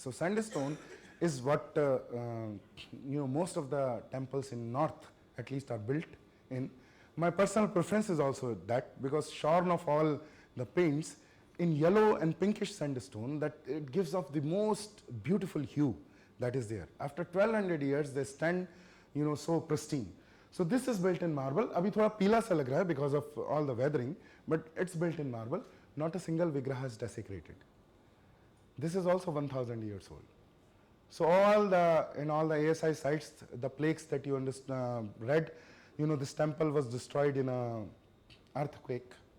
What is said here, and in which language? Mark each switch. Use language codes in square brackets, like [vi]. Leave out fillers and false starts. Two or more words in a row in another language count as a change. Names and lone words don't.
[en] So sandstone is what most of the temples in north at least are built in. My personal preference is also that, because shorn of all the paints, in yellow and pinkish sandstone, that it gives off the most beautiful hue that is there. After 1200 years they stand so pristine. So this is built in marble. [hi] अभी थोड़ा पीला सा लग रहा है [en] because of all the weathering, but it's built in marble. Not a single vigraha is desecrated. This is also 1000 years old. So in all the ASI sites, the plaques that you read, this temple was destroyed in an earthquake.